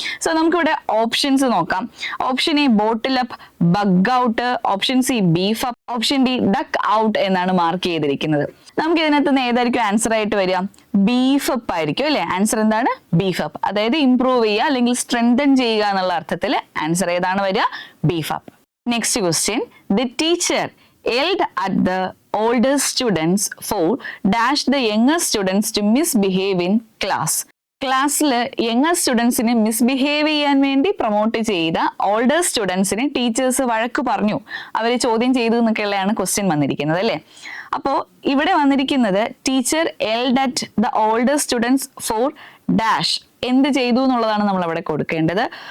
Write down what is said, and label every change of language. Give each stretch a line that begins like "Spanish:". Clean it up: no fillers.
Malayalam: So നമുക്കിവിടെ options നോക്കാം. Option A bottle up, bug out. Option C beef up. Option D duck out എന്നാണ് mark ചെയ്തിരിക്കുന്നത്. നമുക്ക് ഇതിനകത്ത് നിന്ന് ഏതായിരിക്കും ആൻസർ ആയിട്ട് വരിക? ബീഫ് അപ്പ് ആയിരിക്കും അല്ലെ? ആൻസർ എന്താണ്? Beef up. അതായത് ഇംപ്രൂവ് ചെയ്യുക അല്ലെങ്കിൽ സ്ട്രെങ്തൻ ചെയ്യുക എന്നുള്ള അർത്ഥത്തിൽ ആൻസർ ഏതാണ് വരിക? Beef up. Next question.
English: The teacher yelled at the older students for dash the younger students to misbehave in class.
Malayalam: ക്ലാസ്സിൽ യങ്ങർ സ്റ്റുഡൻസിനെ മിസ്ബിഹേവ് ചെയ്യാൻ വേണ്ടി പ്രൊമോട്ട് ചെയ്ത ഓൾഡർ സ്റ്റുഡൻസിനെ ടീച്ചേഴ്സ് വഴക്ക് പറഞ്ഞു, അവരെ ചോദ്യം ചെയ്തു എന്നൊക്കെയുള്ളതാണ് ക്വസ്റ്റ്യൻ വന്നിരിക്കുന്നത് അല്ലേ? അപ്പോൾ ഇവിടെ വന്നിരിക്കുന്നത് teacher yelled at the older students for dash എന്ത് ചെയ്തു എന്നുള്ളതാണ് നമ്മൾ അവിടെ കൊടുക്കേണ്ടത്.